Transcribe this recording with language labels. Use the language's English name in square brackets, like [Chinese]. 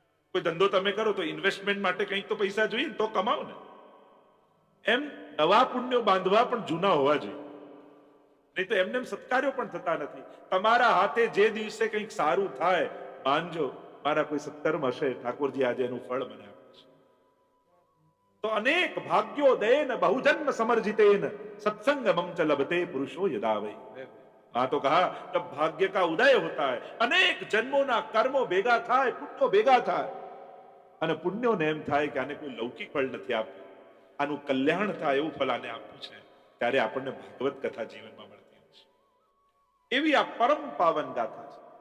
[Gujarati] કોઈ ધંધો તમે કરો તો ઇન્વેસ્ટમેન્ટ માટે કંઈક તો પૈસા જોઈએ, તો કમાવો ને. એમ નવા પુણ્યો બાંધવા પણ જૂના હોવા જોઈએ, નહીં તો એમને સત્કાર્યો પણ થતા નથી. તમારા હાથે જે દિવસે કંઈક સારું થાય, માનજો મારા કોઈ સત્કર્મ હશે, ઠાકોરજી આજે એનું ફળ મને આપે છે. [Sanskrit] તો અનેક ભાગ્યોદયેન બહુજન્મ સમર્જિતેન सत्संगमं च लभते पुरुषो यदा वै. [Hindi] हाँ तो कहा तब भाग्य का उदय होता है. [Gujarati] अनेक जन्मों ना कर्मों भेगा થાય, પુણ્યો ભેગા થાય અને પુણ્યોને એમ થાય કે આને કોઈ લૌકિક ફળ નથી આપ્યું, આનું કલ્યાણ થાય એવું ફળ આને આપ્યું છે. ત્યારે આપણને ભાગવત કથા જીવનમાં મળતી હોય છે. એવી આ પરમ પાવન ગાથા છે.